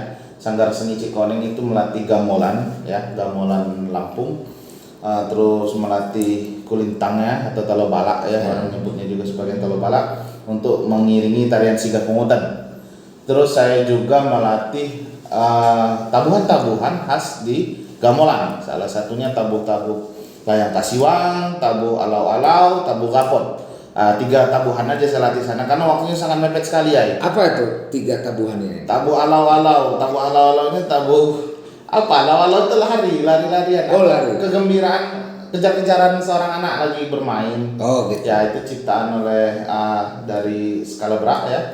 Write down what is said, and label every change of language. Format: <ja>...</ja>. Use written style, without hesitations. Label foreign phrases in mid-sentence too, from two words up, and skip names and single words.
<id>Sanggar Seni Cikoneng itu melatih gamelan gamelan Lampung, terus melatih kulintangnya atau talobalak orang menyebutnya juga sebagai talobalak untuk mengiringi tarian Sigah Pungutan. Terus saya juga melatih tabuhan-tabuhan khas di gamelan, salah satunya tabuh-tabuh layang kasiwang, tabuh alau-alau, tabuh gapon. 3 tabuhan aja saya latih sana karena waktunya sangat mepet sekali ya. Apa itu 3 tabuhan ini? Tabu alau-alau ini tabu apa? Alau-alau itu lari-larian. Oh, lari. Kegembiraan, kejar-kejaran seorang anak lagi bermain. Oh gitu. Ya itu ciptaan oleh dari Scalabra ya.</id>